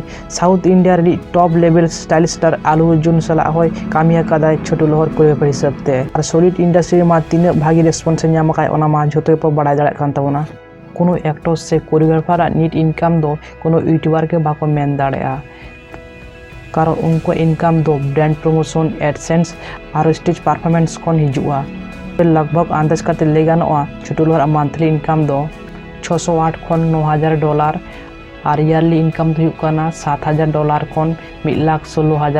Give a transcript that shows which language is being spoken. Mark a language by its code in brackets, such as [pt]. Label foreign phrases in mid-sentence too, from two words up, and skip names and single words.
[sat] साउथ इंडिया रे [en] top level stylish star [sat] आलू अर्जुन साला होय कामी अकादाय छोटू लोहर कोरियोग्राफर हिसाब ते और [en] solid industry [sat] मा तीन भागी रेस्पॉन्स ᱧᱟᱢ आकाय ओना मा झोतो पे बाड़ाय दाड़ा कान ताबोना। कोनो एक्टर से कोरियोग्राफर नीट इनकम दो कोनो यूट्यूबर के बाको मेन दाड़ेया कारण उनको इनकम दो [en] brand promotion AdSense [sat] और [en] stage performance [sat] कोन हिजुआ। लगभग अंदाज करते ले गानोआ छोटू लोहार [en] monthly income [sat] दो 608 खन 9000 डॉलर और [en] yearly income [sat] दो हुकना 7000 डॉलर खन 1,16,000 डॉलर।